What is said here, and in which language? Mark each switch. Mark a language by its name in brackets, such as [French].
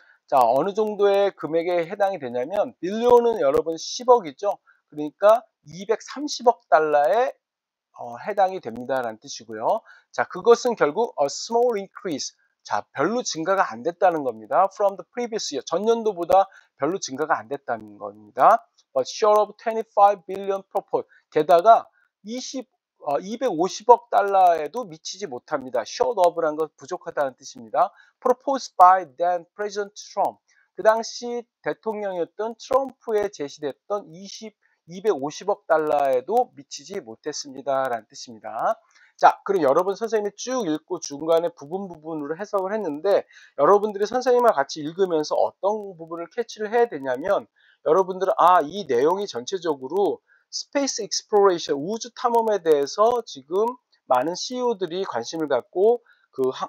[Korean] 자, 어느 정도의 금액에 해당이 되냐면 빌리언은 여러분 10억이죠. 그러니까 230억 달러에 해당이 됩니다라는 뜻이고요. 자, 그것은 결국 [English] a small increase. [Korean] 자, 별로 증가가 안 됐다는 겁니다. [English] From the previous year. [Korean] 전년도보다 별로 증가가 안 됐다는 겁니다. [English] But short of 25 billion proposed. [Korean] 게다가 250억 달러에도 미치지 못합니다. short of란 건 부족하다는 뜻입니다. [English] Proposed by then President Trump. [Korean] 그 당시 대통령이었던 트럼프에 제시됐던 250억 달러에도 미치지 못했습니다. 라는 뜻입니다. 자, 그럼 여러분 선생님이 쭉 읽고 중간에 부분으로 해석을 했는데 여러분들이 선생님과 같이 읽으면서 어떤 부분을 캐치를 해야 되냐면 여러분들은 이 내용이 전체적으로 스페이스 익스플로레이션, 우주 탐험에 대해서 지금 많은 CEO들이 관심을 갖고 그